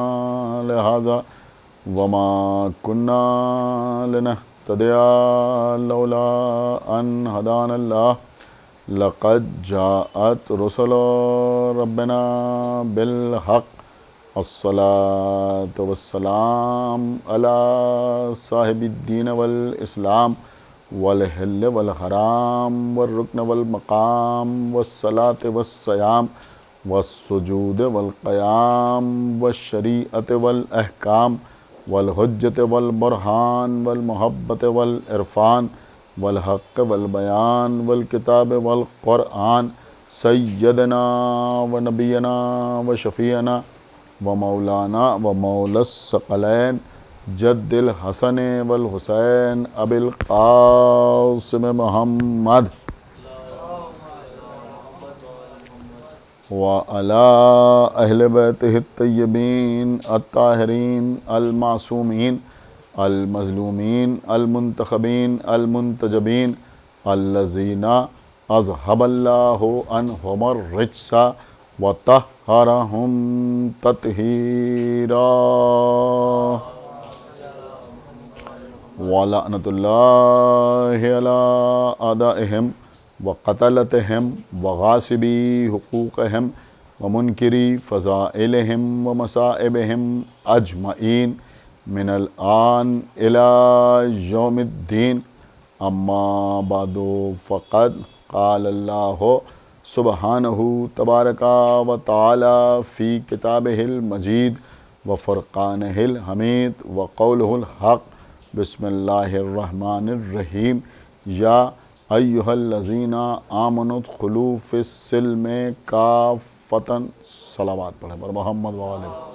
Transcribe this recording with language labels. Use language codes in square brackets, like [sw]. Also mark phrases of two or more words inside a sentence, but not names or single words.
[ar] لہذا وما کننا لنہتدی لولا ان ہدانا اللہ، لقد جاءت رسل ربنا بالحق، الصلاة والسلام على صاحب الدین والاسلام والحل والحرام والرکن والمقام والصلاة والصیام والسجود والقیام والشریعت والاحکام والحجت والبرہان والمحبت والعرفان والحق والبیان والکتاب والقرآن، سیدنا و نبینا و شفیعنا و مولانا و مولا الثقلین جد الحسن والحسین ابی القاسم محمد وعلی اہل بیتہ الطیبین الطاہرین المعصومین المظلومین المنتخبین المنتجبین الذین اذہب اللہ عنہم الرجس وطہرہم تطہیرا، ولعنۃ اللہ علی اعدائہم وقتلتہم وغاصبی حقوقہم ومنکری فضائلہم ومصائبہم اجمعین من الآن إلى يوم الدین، اما بعد فقد قال اللہ سبحانہ تبارک و تعالی فی کتابہ المجید وفرقانہ الحمید وقولہ الحق، بسم اللہ الرحمن الرحیم، یا ایہا الذین آمنوا ادخلوا فی السلم کافۃ، [ur] صلوات پڑھیں پر محمد و آلہ۔